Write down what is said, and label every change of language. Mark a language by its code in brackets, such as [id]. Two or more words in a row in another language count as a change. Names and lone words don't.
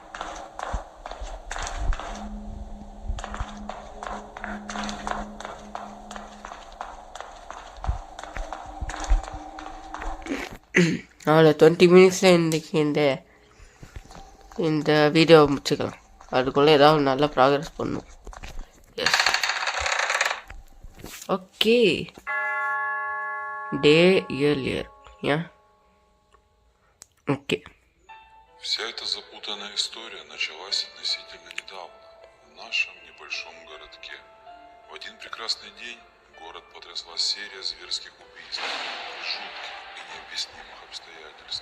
[ta] அவ்வளோ 20 மினிட்ஸில் இன்றைக்கி இந்த வீடியோவை முடிச்சுக்கலாம். அதுக்குள்ளே ஏதாவது நல்ல ப்ராக்ரஸ் பண்ணும். [en] Yes, okay. day earlier. ஏன்? [ru] окей. Вся эта запутанная история началась относительно недавно, в нашем небольшом городке. В один прекрасный день город потрясла серия зверских убийств и жутких и необъяснимых обстоятельств.